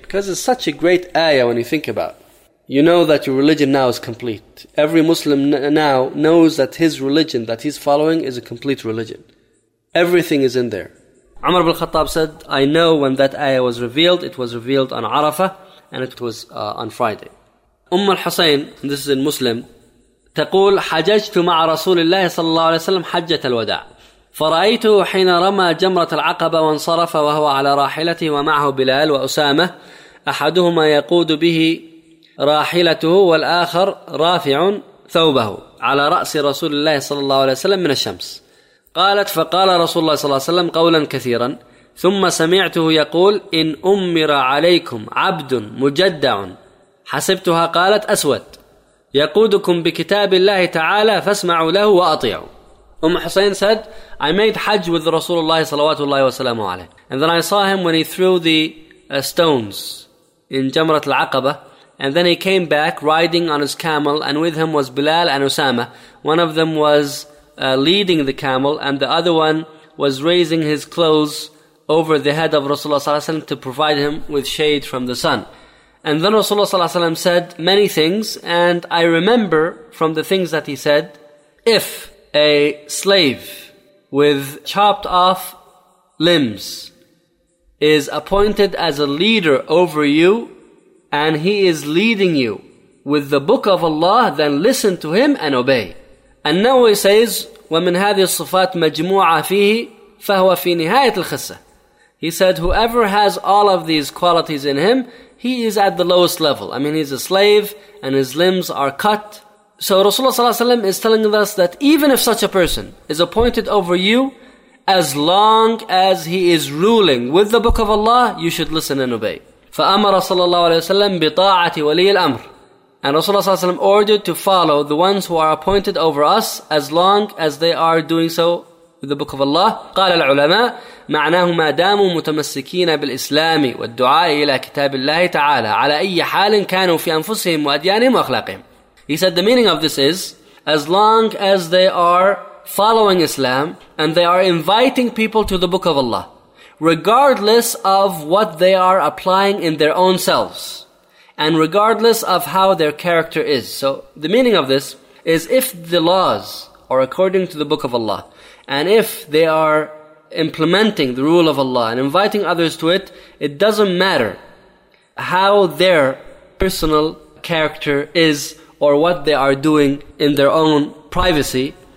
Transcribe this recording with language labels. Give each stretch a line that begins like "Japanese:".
English: Because it's such a great ayah when you think about it. You know that your religion now is complete. Every Muslim now knows that his religion that he's following is a complete religion. Everything is in there. Umar ibn al-Khattab said, I know when that ayah was revealed. It was revealed on Arafah. And it was on Friday.
Arabic: Umm al-Husayn,
English: this is in Muslim,
Arabic: تقول حججت مع رسول الله صلى الله عليه وسلم حجة الوداع فرأيته حين رمى جمرة العقبة وانصرف وهو على راحلته ومعه بلال وأسامة أحدهما يقود به راحلته والآخر رافع ثوبه على رأس رسول الله صلى الله عليه وسلم من الشمس. قالت فقال رسول الله صلى الله عليه وسلم قولا كثيرا ثم سمعته يقول إن أمر عليكم عبد مجدع حسبتها قالت أسود يقودكم بكتاب الله تعالى فاسمعوا له وأطيعوا.
English: أم حسين said, I made Hajj with Rasulullah
Arabic: صلوات الله وسلامه عليه.
English: And then I saw him when he threw the stones in جمرة العقبة. And then he came back riding on his camel, and with him was Bilal and Usama. One of them was leading the camel, and the other one was raising his clothes over the head of Rasulullah sallallahu alaihi wasallam to provide him with shade from the sun. And then Rasulullah ﷺ said many things, and I remember from the things that he said, if a slave with chopped off limbs is appointed as a leader over you, and he is leading you with the book of Allah, then listen to him and obey. And now he says,
Arabic: وَمِنْ هَذِي الصِّفَاتِ مَجْمُوعَةٍ فِيهِ فَهُوَ فِي نِهَايَةِ الْخِسَّةِ.
English: He said, whoever has all of these qualities in him, he is at the lowest level. I mean, he's a slave and his limbs are cut. So Rasulullah ﷺ is telling us that even if such a person is appointed over you, as long as he is ruling with the book of Allah, you should listen and obey.
Arabic: فَأَمَرَ صَلَى اللَّهُ عَلَيْهِ وَسَلَّمْ بِطَاعَةِ وَلِيِّ الْأَمْرِ.
English: And Rasulullah ﷺ ordered to follow the ones who are appointed over us as long as they are doing so with the book of Allah.
Arabic: قال العلماء معناه ما داموا متمسكين بالإسلام والدعاء إلى كتاب الله تعالى على أي حال كانوا في أنفسهم وأديانهم وأخلاقهم.
English: He said the meaning of this is, as long as they are following Islam and they are inviting people to the book of Allah, regardless of what they are applying in their own selves, and regardless of how their character is. So the meaning of this is, if the laws are according to the book of Allah, and if they are implementing the rule of Allah and inviting others to it, it doesn't matter how their personal character is or what they are doing in their own privacy.